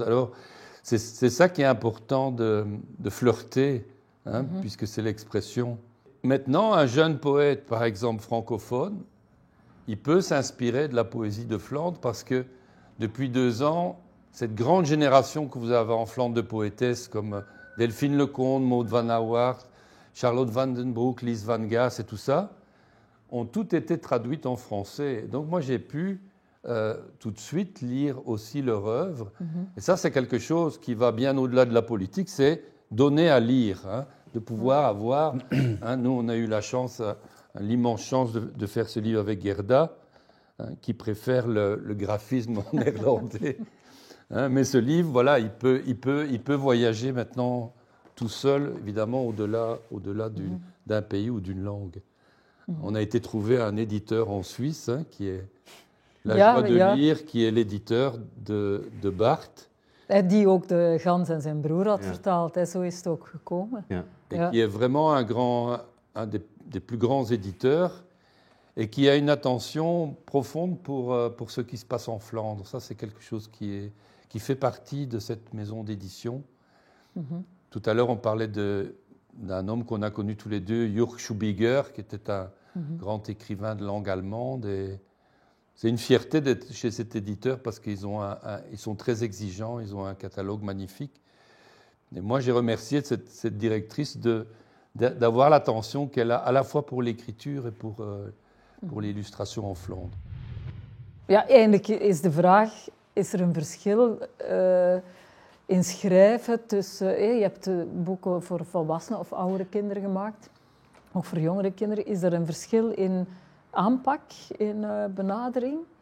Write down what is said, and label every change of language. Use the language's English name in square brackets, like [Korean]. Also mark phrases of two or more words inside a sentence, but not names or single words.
[French] Alors, c'est ça qui est important de flirter, hein, puisque c'est l'expression. Maintenant, un jeune poète, par exemple francophone, il peut s'inspirer de la poésie de Flandre parce que depuis 2 ans, cette grande génération que vous avez en Flandre de poétesses comme Delphine Lecomte, Maud Van Awart, Charlotte Van den Broek, Lise Van Gaas et tout ça, ont toutes été traduites en français. Donc moi, j'ai pu tout de suite lire aussi leur œuvre. Et ça, c'est quelque chose qui va bien au-delà de la politique, c'est donner à lire, hein, de pouvoir avoir... Hein, nous, on a eu la chance, l'immense chance de faire ce livre avec Gerda. hein, qui préfèrent le graphisme en néerlandais. Hein, mais ce livre, voilà, il peut voyager maintenant tout seul, évidemment, au-delà d'un pays ou d'une langue. On a été trouver un éditeur en Suisse, hein, qui est La Joie de Lire, qui est l'éditeur de Barthes. [Dutch] Die ook de Gans en zijn broer had vertaald, hè. Zo is het ook gekomen. Ja. [French] Et qui est vraiment un des plus grands éditeurs et qui a une attention profonde pour ce qui se passe en Flandre. Ça, c'est quelque chose qui fait partie de cette maison d'édition. Tout à l'heure, on parlait d'un homme qu'on a connu tous les deux, Jürg Schubiger, qui était un grand écrivain de langue allemande. Et c'est une fierté d'être chez cet éditeur parce qu'ils sont très exigeants, ils ont un catalogue magnifique. Et moi, j'ai remercié cette directrice d'avoir l'attention qu'elle a à la fois pour l'écriture et pour l'illustration en Flandre. [Dutch] Ja, eigenlijk is de vraag, is er een verschil in schrijven tussen... je hebt boeken voor volwassenen of oudere kinderen gemaakt, ook voor jongere kinderen. Is er een verschil in aanpak, in benadering?